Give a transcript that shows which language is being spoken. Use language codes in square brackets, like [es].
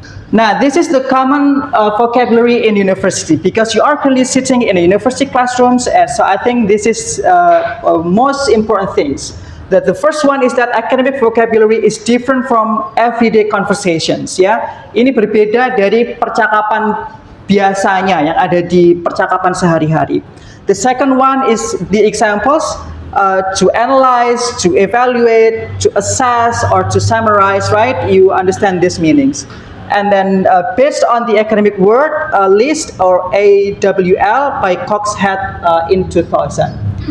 [en] Now, this is the common vocabulary in university because you are currently sitting in a university classrooms, and so I think this is most important things. That the first one is that academic vocabulary is different from everyday conversations. [id] Ya, ini berbeda dari percakapan biasanya yang ada di percakapan sehari-hari. [en] The second one is the examples. To analyze, to evaluate, to assess, or to summarize, right? You understand these meanings. And then based on the academic word list or AWL by Coxhead in 2000.